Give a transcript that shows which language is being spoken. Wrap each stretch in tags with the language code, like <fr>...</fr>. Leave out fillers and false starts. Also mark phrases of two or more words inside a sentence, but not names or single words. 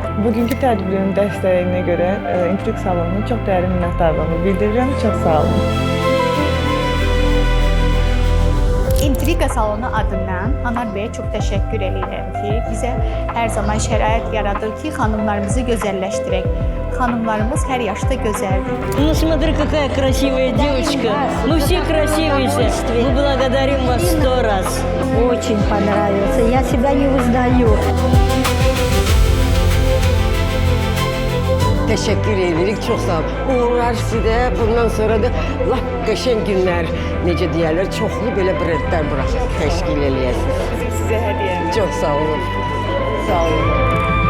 <az>Bugünkü tədbirin dəstəyinə görə Intrig salonuna çox dərin minnətdarlığımı bildirirəm. Çox sağ olun.</az> <tr>Intriga salonu adından Anar Bey'e çok teşekkür ederim ki bize her zaman</tr> <az>şərait yaradır ki xanımlarımızı gözəlləşdirək. Xanımlarımız her yaşta gözəldir.</az> <ru>Ну смотри, какая красивая девочка. Мы все красивые. Мы благодарим вас 100 раз. Очень понравился. Я себя не uznаю.</ru> <az>Teşekkür edirik, çok sağ olun. Uğurlar sizə, bundan sonra da lap qəşəng günlər, necə deyərlər, çoxlu belə brendlər buraxıb təşkil eləyəsiniz. Sizə hədiyyəmiz. Çox sağ olun. Sağ olun.</az>